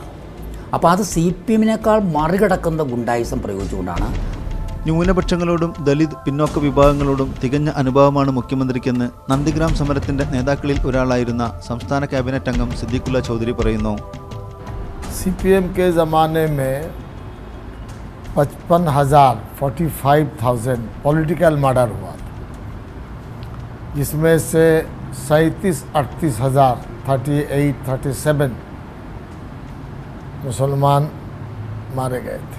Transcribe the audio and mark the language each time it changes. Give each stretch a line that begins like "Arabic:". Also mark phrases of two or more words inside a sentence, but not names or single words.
Malayalam: അപ്പോൾ അത് CPM-നേക്കാൾ മറികടക്കുന്ന ഗുണ്ടായിസം പ്രയോഗിച്ചുകൊണ്ടാണ്. ന്യൂനപക്ഷങ്ങളോടും ദലിത് പിന്നോക്ക വിഭാഗങ്ങളോടും തികഞ്ഞ അനുഭവമാണ് മുഖ്യമന്ത്രിക്കെന്ന് നന്ദിഗ്രാം സമരത്തിന്റെ നേതാക്കളിൽ ഒരാളായിരുന്ന സംസ്ഥാന ക്യാബിനറ്റ് അംഗം സിദ്ദീഖുള്ള ചൗധരി പറയുന്നു.
Hindi: CPM के ज़माने में 45,000
English: political murder
Hindi: हुआ था, जिसमें से 37,000 38-37 मुसलमान मारे गए थे.